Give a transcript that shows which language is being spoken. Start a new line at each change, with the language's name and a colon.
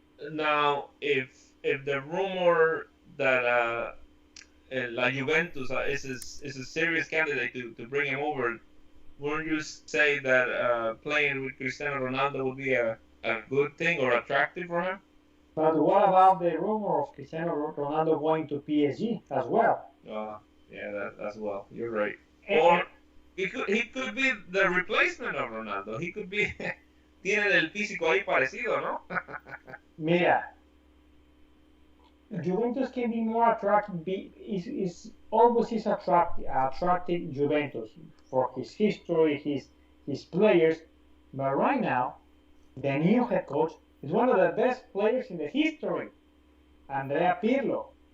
English: Now, if the rumor that La Juventus is a serious candidate to bring him over, wouldn't you say that playing with Cristiano Ronaldo would be a good thing or attractive for him? But what about the rumor of Cristiano Ronaldo going to PSG as well? Yeah, that as well. You're right. Or he could be the replacement of Ronaldo. He could be
Spanish: tiene el físico ahí parecido, ¿no?
English: Mira, Juventus can be more attractive. Is always is attractive Juventus for his history, his players. But right now, the new head coach is one of the best players in the history, Andrea Pirlo.